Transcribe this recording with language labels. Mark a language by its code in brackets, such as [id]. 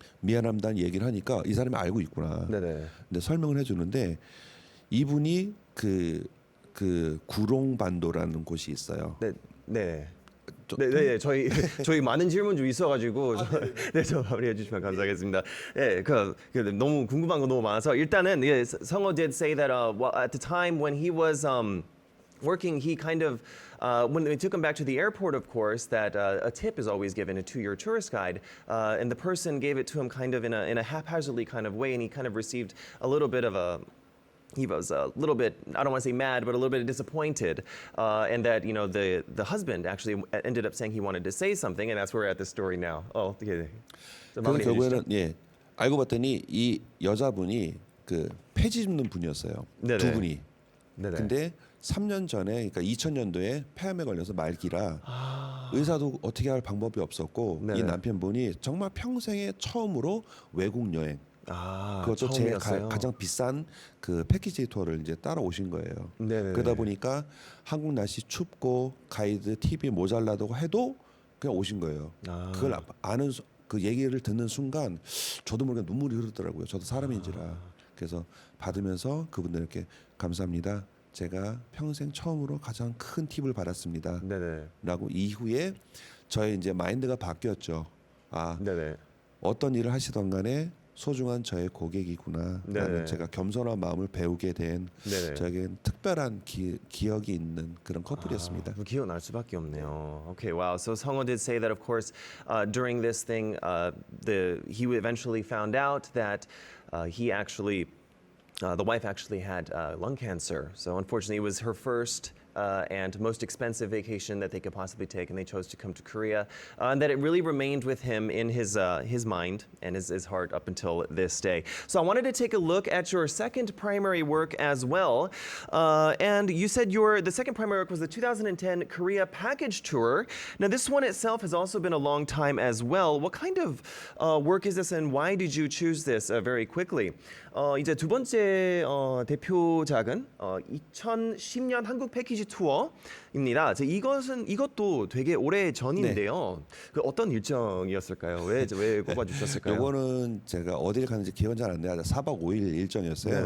[ko] 미안합니다는 얘기를 하니까 이 사람이 알고 있구나. 네네. 근데 설명을 해주는데 이분이 그 구롱반도라는 곳이 있어요. 네. 네. 좀- 네, 저희 많은 질문 좀 있어가지고 네, 저 마무리해 주시면 감사하겠습니다. 예, 그 너무 궁금한 거 너무 많아서 일단은 예, [en] 성호 did say that well, at the time when he was working, he kind of when they took him back to the airport, of course, that a tip is always given to your tourist guide, and the person gave it to him kind of in a haphazardly kind of way, and he kind of received a little bit of a. He was a little bit, I don't want to say mad, but a little bit disappointed, and that the husband actually ended up saying he wanted to say something, and that's where we're at the story now. Oh, okay. So [ko] 그래서 마무리해 주시죠. 결국에는 예 알고 봤더니 이 여자분이 그 폐지 줍는 분이었어요. 네네. 두 분이. 네네. 근데 3년 전에 그러니까 2000년도에 폐암에 걸려서 말기라 의사도 어떻게 할 방법이 없었고 네네. 이 남편분이 정말 평생에 처음으로 외국 여행 그것도 제일 처음이었어요? 가장 비싼 그 패키지 투어를 이제 따라오신 거예요. 네네네. 그러다 보니까 한국 날씨 춥고 가이드 팁이 모자라다고 해도 그냥 오신 거예요. 아. 그걸 아는 그 얘기를 듣는 순간 저도 모르게 눈물이 흐르더라고요. 저도 사람인지라. 그래서 받으면서 그분들께 감사합니다. 제가 평생 처음으로 가장 큰 팁을 받았습니다. 네네. 라고 이후에 저의 이제 마인드가 바뀌었죠. 아, 네네. 어떤 일을 하시던 간에 소중한 저의 고객이구나. 네. 라는 제가 겸손한 마음을 배우게 된 네네. 저에겐 특별한 기억이 있는 그런 커플이었습니다. 뭐 기억날 수밖에 없네요. [en] Okay, wow. So Sungho did say that, of course, during this thing, he eventually found out that he actually, the wife actually had lung cancer. So unfortunately, it was her first and most expensive vacation that they could possibly take, and they chose to come to Korea. And that it really remained with him in his mind and his heart up until this day. So I wanted to take a look at your second primary work as well. And you said the second primary work was the 2010 Korea package tour. Now this one itself has also been a long time as well. What kind of work is this, and why did you choose this very quickly? [ko] 이제 두 번째 대표작은 2010년 한국 패키지 투어입니다. 이것도 되게 오래 전인데요. 그 어떤 일정이었을까요? 왜 꼽아주셨을까요? 요거는 제가 어디를 갔는지 기억은 잘 안 나요. 4박 5일 일정이었어요.